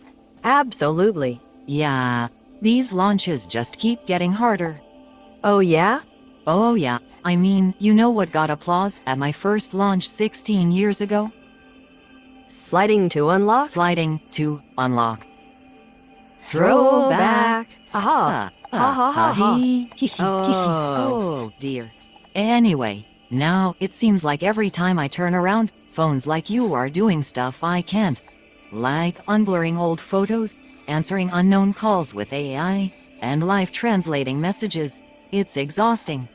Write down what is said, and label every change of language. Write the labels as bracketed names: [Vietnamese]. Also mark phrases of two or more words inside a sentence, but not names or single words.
[English] Absolutely. Yeah, these launches just keep getting harder. Oh yeah? Oh yeah, I mean, you know what got applause at my first launch 16 years ago? Sliding to unlock? Sliding to unlock. Throwback. Aha. Ha ha ha ha. Oh. Oh dear. Anyway, now it seems like every time I turn around, phones like you are doing stuff I can't. Like unblurring old photos, answering unknown calls with AI, and live translating messages. It's exhausting.